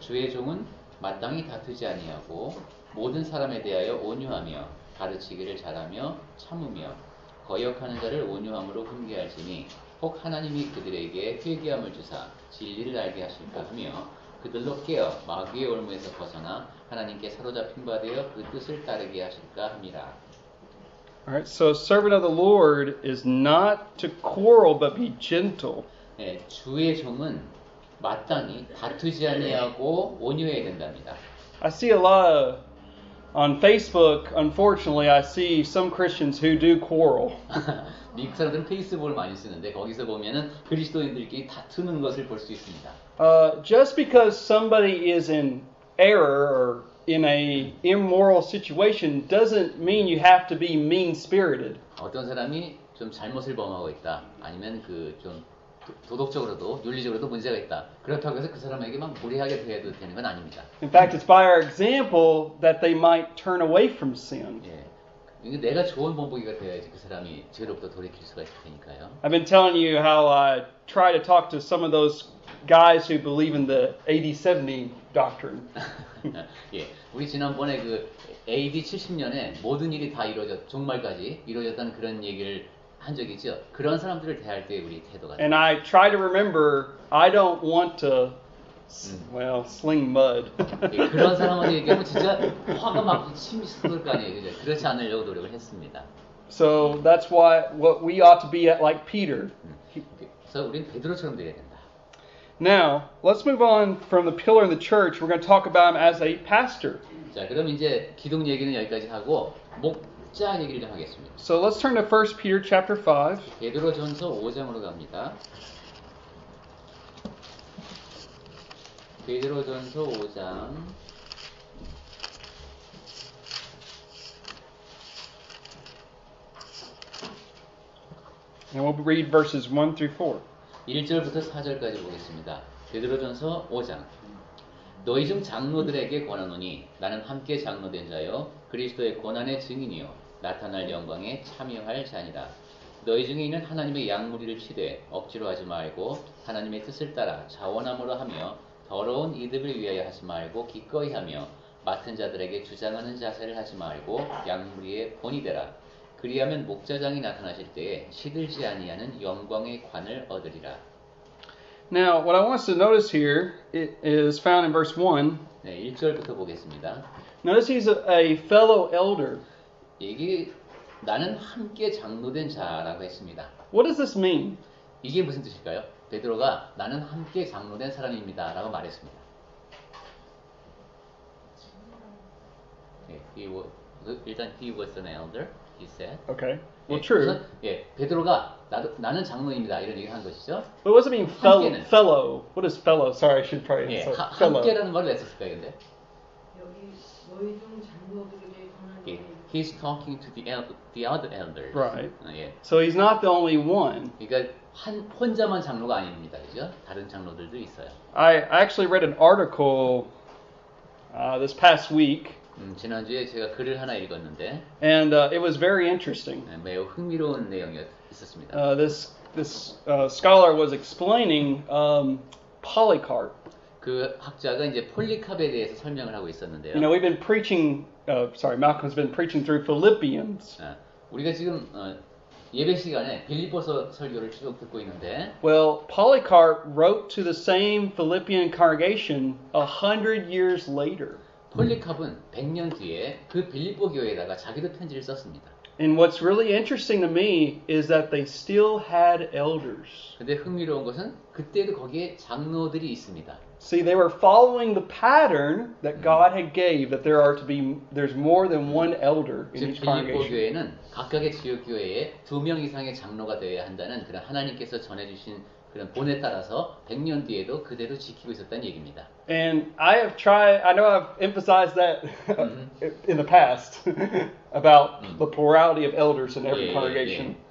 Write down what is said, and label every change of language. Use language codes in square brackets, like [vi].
[ko] 주의 종은 마땅히 다투지 아니하고 모든 사람에 대하여 온유하며 가르치기를 잘하며 참으며 거역하는 자를 온유함으로 훈계할지니 혹 하나님이 그들에게 회개함을 주사 진리를 알게 하실까 하며 그들로 깨어 마귀의 올무에서 벗어나 하나님께 사로잡힌 바 되어 그 뜻을 따르게 하실까 함이라. [en] Alright, so a servant of the Lord is not to quarrel but be gentle. [ko] 네, 주의 종은 마땅히 다투지 아니하고 온유해야 된답니다. [en] I see a lot of, on Facebook, unfortunately, I see some Christians who do quarrel. [ko] 미국 사람들은 페이스북을 많이 쓰는데 거기서 보면은 그리스도인들끼리 다투는 것을 볼 수 있습니다. [en] Just because somebody is in error or in a immoral situation doesn't mean you have to be mean-spirited. [ko] 어떤 사람이 좀 잘못을 범하고 있다. 아니면 그 좀 도덕적으로도 윤리적으로도 문제가 있다. 그렇다고 해서 그 사람에게 막 무리하게 대해도 되는 건 아닙니다. [en] In fact, it's by our example that they might turn away from sin. 예. [ko] 내가 좋은 본보기가 되어야지 그 사람이 죄로부터 돌이킬 수가 있을 테니까요. [en] I've been telling you how I try to talk to some of those guys who believe in the 80-70 doctrine. [ko] 예, 우리 지난번에 그 AD 70년에 모든 일이 다 종말까지 이루어졌다는 그런 얘기를 한 적이 있죠. 그런 사람들을 대할 때 우리 태도가. [en] And I try to remember, I don't want to, well, sling mud. [ko] 예, 그런 사람한테 얘기하면 진짜 화가 막 침이 쏟을 거 아니에요. 그죠? 그렇지 않으려고 노력을 했습니다. [en] So that's what we ought to be at, like Peter. [ko] 그래서 우리는 베드로처럼 되어야 된다. [en] Now, let's move on from the pillar in the church. We're going to talk about him as a pastor. [ko] 자, 그럼 이제 기둥 얘기는 여기까지 하고 목자 얘기를 좀 하겠습니다. [en] So let's turn to 1 Peter chapter 5. [ko] 베드로전서 5장으로 갑니다. 베드로전서 5장 [en] And we'll read verses 1 through 4. [ko] 1절부터 4절까지 보겠습니다. 베드로전서 5장. 너희 중 장로들에게 권하노니 나는 함께 장로된 자여 그리스도의 고난의 증인이요 나타날 영광에 참여할 자니라. 너희 중에 있는 하나님의 양무리를 치되 억지로 하지 말고 하나님의 뜻을 따라 자원함으로 하며 더러운 이득을 위하여 하지 말고 기꺼이 하며 맡은 자들에게 주장하는 자세를 하지 말고 양무리의 본이 되라. 그리하면 목자장이 나타나실 때에 시들지 아니하는 영광의 관을 얻으리라. [en] Now, what I want us to notice here is found in verse 1. [ko] 네, 1절부터 보겠습니다. [en] Notice he's a fellow elder. [ko] 이게 나는 함께 장로된 자라고 했습니다. [en] What does this mean? [ko] 이게 무슨 뜻일까요? 베드로가 나는 함께 장로된 사람입니다라고 말했습니다. 네, 일단 [en] he was an elder, he said. Okay. Well, 예, true. [ko] 우선, 예, 베드로가 나는 장로입니다 이런 얘기를 한 것이죠. [en] But what does it mean, [ko] 함께는. [en] fellow? What is fellow? Sorry, I should probably 예, say fellow. [ko] 함께라는 말을 했었을까요, 근데? 여기 너희 중 장로들에게 권하노니 [en] 예, he's talking to the other elders. Right. 예, So he's not the only one. [ko] 그러니까 혼자만 장로가 아닙니다, 그죠? 다른 장로들도 있어요. [en] I actually read an article this past week. [ko] 지난주에 제가 글을 하나 읽었는데 [en] And it was very interesting. [ko] 매우 흥미로운 내용이 있었습니다. [en] This scholar was explaining Polycarp. [ko] 그 학자가 이제 폴리캅에 대해서 설명을 하고 있었는데요. [en] You know, we've been preaching, Malcolm's been preaching through Philippians. [ko] 우리가 지금 예배 시간에 빌립보서 설교를 쭉 듣고 있는데 [en] Well, Polycarp wrote to the same Philippian congregation 100 years later. [ko] 폴리캅은 100년 뒤에 그 빌립보 교회에다가 자기도 편지를 썼습니다. [en] And what's really interesting to me is that they still had elders. [ko] 근데 흥미로운 것은 그때도 거기에 장로들이 있습니다. [en] See, they were following the pattern that God had gave that there's more than one elder in [ko] 즉 [en] each [ko] 빌립보 [en] congregation. [ko] 교회는 각각의 지역 교회에 2명 이상의 장로가 되어야 한다는 그런 하나님께서 전해주신 그런 본에 따라서 100년 뒤에도 그대로 지키고 있었다는 얘기입니다. [en] And I know I've emphasized that in the past about the plurality of elders in every congregation.